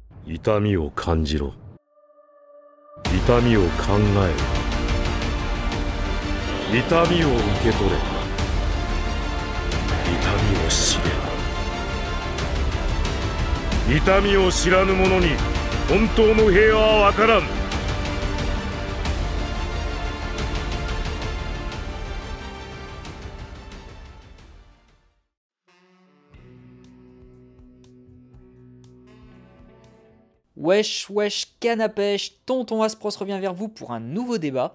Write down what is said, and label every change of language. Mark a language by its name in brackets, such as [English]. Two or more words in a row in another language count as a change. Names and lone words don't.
[Japanese] 痛みを感じろ。痛みを考えろ。痛みを受け取れ。痛みを知れ。痛みを知らぬ者に本当の平和はわからん。 [French] Wesh wesh canne à pêche, Tonton Aspros revient vers vous pour un nouveau débat.